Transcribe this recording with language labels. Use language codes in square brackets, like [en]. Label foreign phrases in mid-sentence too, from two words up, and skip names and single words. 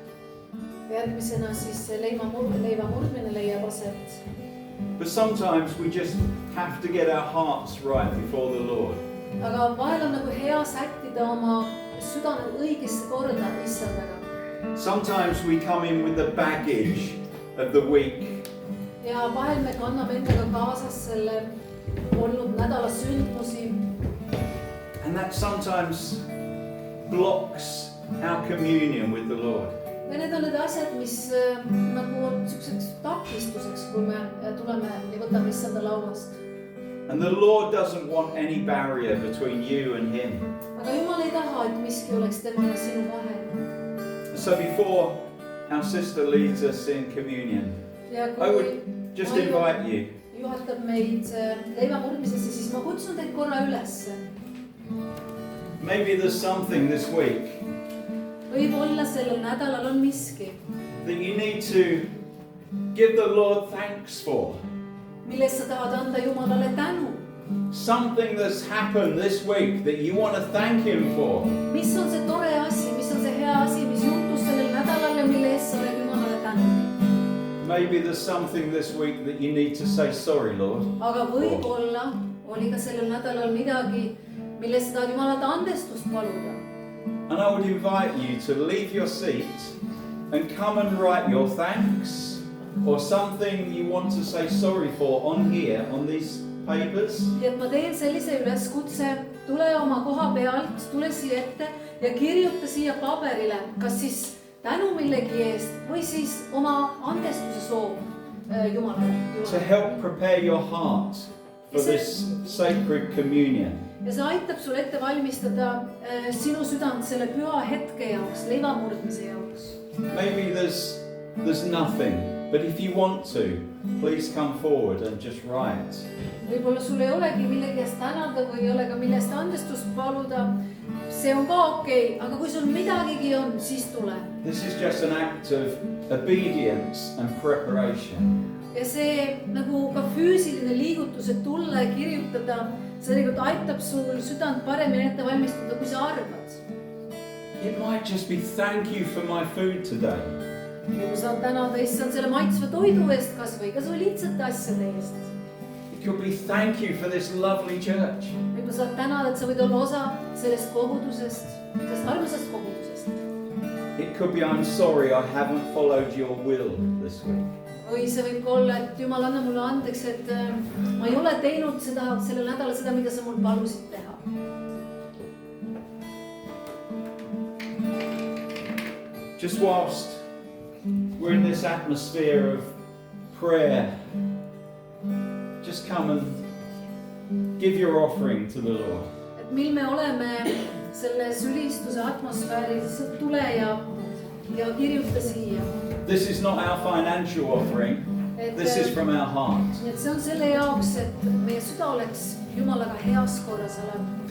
[et] Järgmisena siis leiva murdmine leiab aset. [en] But sometimes we just have to get our hearts right before the Lord. [et] Aga vahel on nagu hea sättida oma südame õigesse korda issandaga. [en] Sometimes we come in with the baggage of the week. [et] Ja vahel me kanname endaga kaasas selle olnud nädala sündmusi. [en] And that sometimes blocks our communion with the Lord. [et] ja need on need asjad, mis nagu on niisuguseks takistuseks, kui me tuleme ja võtame issanda lauast. [en] And the Lord doesn't want any barrier between you and Him. [et] aga Jumal ei taha, et miski oleks tema ja sinu vahel. [en] So before our sister leads us in communion, [et] ja [en] I [et] kui [en] would just invite you. [et] juhatab meid leiva murdmisesse, siis ma kutsun teid korra üles. [en] Maybe there's something this week [et] võib-olla sellel nädalal on miski, [en] that you need to give the Lord thanks for. [et] millest sa tahad anda Jumalale tänu. [en] Something that's happened this week that you want to thank Him for. [et] mis on see tore asi, mis on see hea asi, mis juhtus sellel nädalal ja mille eest sa oled Jumalale tänulik. [en] Maybe there's something this week that you need to say sorry, Lord. [et] aga võib-olla oli ka sellel nädalal midagi, millest sa tahad Jumalalt andestust paluda. [en] And I would invite you to leave your seat and come and write your thanks or something you want to say sorry for on here, on these papers. [et] nii et ma teen sellise üleskutse, tule oma koha pealt, tule siia ette ja kirjuta siia paberile, kas siis tänu millegi eest või siis oma andestuse soov Jumalale. [en] To help prepare your heart for this sacred communion. [et] ja see aitab sul ette valmistada sinu südant selle püha hetke jaoks, leiva murdmise jaoks. [en] Maybe there's nothing, but if you want to, please come forward and just write. [et] võib-olla sul ei olegi millegi eest tänada või ei ole ka millest andestust paluda, see on ka okei, aga kui sul midagigi on, siis tule. [en] This is just an act of obedience and preparation. [et] ja see nagu ka füüsiline liigutus, et tulla ja kirjutada, see tegelikult aitab sul südant paremini ette valmistada, kui sa arvad. [en] It might just be thank you for my food today. [et] kui sa tänada issand selle maitsva toidu eest kasvõi, kas või lihtsate asjade eest. [en] It could be thank you for this lovely church. [et] võib-olla saad tänada, et sa võid olla osa sellest kogudusest, sellest armsast kogudusest. [en] It could be I'm sorry I haven't followed your will this week. [et] või see võib ka olla, et Jumal, anna mulle andeks, et ma ei ole teinud seda sellel nädalal seda, mida sa mul palusid teha. [en] Just whilst we're in this atmosphere of prayer, just come and give your offering to the Lord. [et] et mil me oleme selles ülistuse atmosfääris, tule ja kirjuta siia. [en] This is not our financial offering. This is from our heart. [et] et see on selle jaoks, et meie süda oleks Jumalaga heas korras olev.